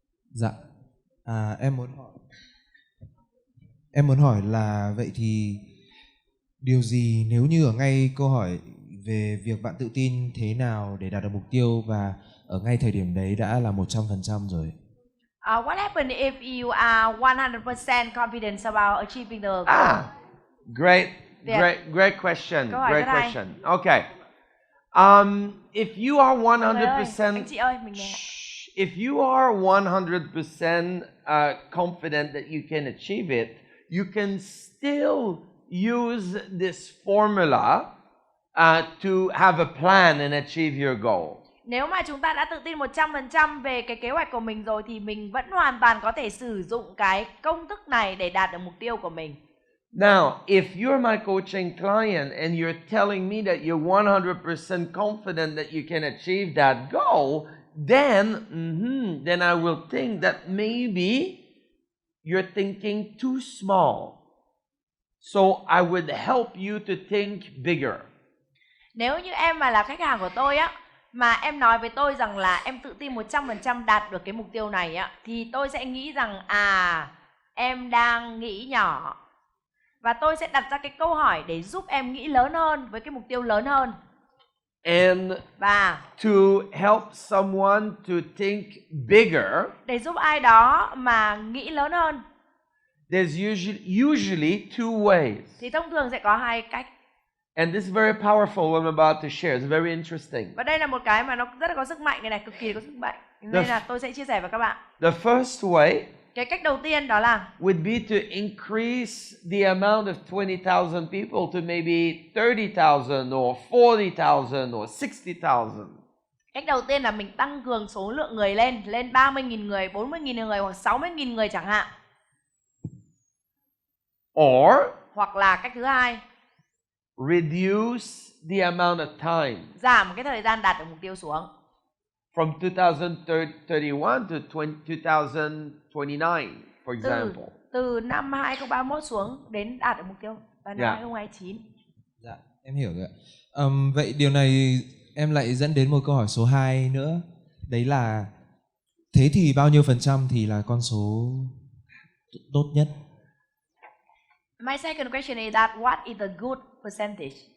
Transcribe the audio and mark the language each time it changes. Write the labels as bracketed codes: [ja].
[vi] Dạ, em muốn hỏi là vậy thì điều gì nếu như ở ngay câu hỏi về việc bạn tự tin thế nào để đạt được mục tiêu và ở ngay thời điểm đấy đã là 100% rồi? [en] What happens if you are 100% confident about achieving the goal? Great [vi] Tuyệt. [en] question. [vi] Câu hỏi [en] Great [vi] rất hay. [en] question. Okay. If you are [vi] Mọi người ơi, [en] 100%, [vi] anh chị ơi, mình nghe. [en] if you are 100% confident that you can achieve it, you can still use this formula to have a plan and achieve your goal. [vi] Nếu mà chúng ta đã tự tin 100% về cái kế hoạch của mình rồi thì mình vẫn hoàn toàn có thể sử dụng cái công thức này để đạt được mục tiêu của mình. [en] Now, if you're my coaching client and you're telling me that you're 100% confident that you can achieve that goal, then I will think that maybe you're thinking too small. So I would help you to think bigger. [vi] Nếu như em mà là khách hàng của tôi á, mà em nói với tôi rằng là em tự tin 100% đạt được cái mục tiêu này á, thì tôi sẽ nghĩ rằng em đang nghĩ nhỏ. Và tôi sẽ đặt ra cái câu hỏi để giúp em nghĩ lớn hơn với cái mục tiêu lớn hơn. [en] And [vi] Và [en] to help someone to think bigger, [vi] để giúp ai đó mà nghĩ lớn hơn, [en] there's usually two ways. [vi] thì thông thường sẽ có hai cách. [en] And this is very powerful what I'm about to share. It's very interesting. [vi] Và đây là một cái mà nó rất là có sức mạnh này, cực kỳ có sức mạnh. Nên là tôi sẽ chia sẻ với các bạn. [en] The first way [vi] Cái cách đầu tiên đó là [en] would be to increase the amount of 20,000 people to maybe 30,000 or 40,000 or 60,000. [vi] cách đầu tiên là mình tăng cường số lượng người lên 30.000 người, 40.000 người hoặc 60.000 người chẳng hạn. [en] Or [vi] Hoặc là cách thứ hai, [en] reduce the amount of time [vi] giảm cái thời gian đạt được mục tiêu xuống. [en] from 2031 to 2029, for example. [vi] Từ năm 2031 xuống đến đạt được mục tiêu vào năm [en] Yeah. [vi] 2029. Dạ, em hiểu rồi ạ. Vậy điều này em lại dẫn đến một câu hỏi số 2 nữa. Đấy là thế thì bao nhiêu % thì là con số tốt nhất? [en] My second question is that what is the good percentage?